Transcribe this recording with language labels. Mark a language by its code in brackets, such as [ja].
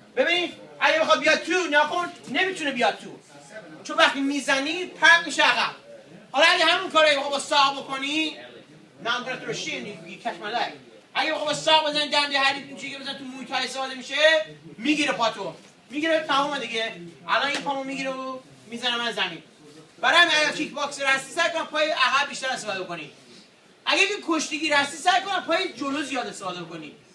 [fa] ببینید اگه بخواد بیاد تو نکن، نمیتونه بیاد تو، چون وقتی میزنی پرت میشه عقب. حالا اگه همون کاری بخواد با ساق بکنی، [en] now I'm gonna throw shit and you catch my leg. [fa] اگه بخواد با ساق بزنی دنده حریف اینجوری بزنی تو موی تای استفاده میشه، میگیره پاتو، میگیره تمام دیگه. الان این پامو میگیره و میزنه من زمین. برای همین اگه کیک باکسر هستی سعی کن پای عقب بیشتر استفاده کنی. اگه که کشتیگیر هستی سعی کن پای جلو زیاد استفاده کنی.